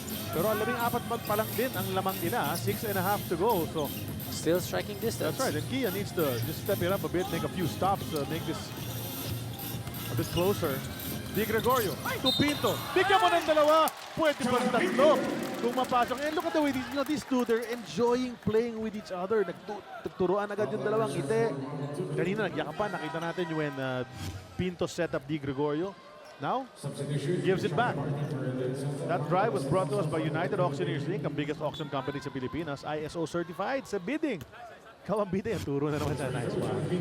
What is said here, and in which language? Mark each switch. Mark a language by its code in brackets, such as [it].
[tl] Pero 14 pa lang din ang lamang nila. [en] 6.5 to go. So Still striking distance. that's right. And Kia needs to just step it up a bit, make a few stops, make this a bit closer. [tl] Di Gregorio, to Pinto. Bigyan mo ng dalawa. Pwede pa rin tatlo kung mapasok. [en] And look at the way these two, they're enjoying playing with each other. [tl] Nagturuan agad yung dalawang ngiti. Kanina nagyakapan. Nakita natin [en] when Pinto set up Di Gregorio. Now, gives it back. That drive was brought to us by United Auctioneers Inc., [tl] ang biggest auction company sa Pilipinas, [en] ISO certified sa bidding. [tl] Ikaw ang bidding, turo na naman sa nice one.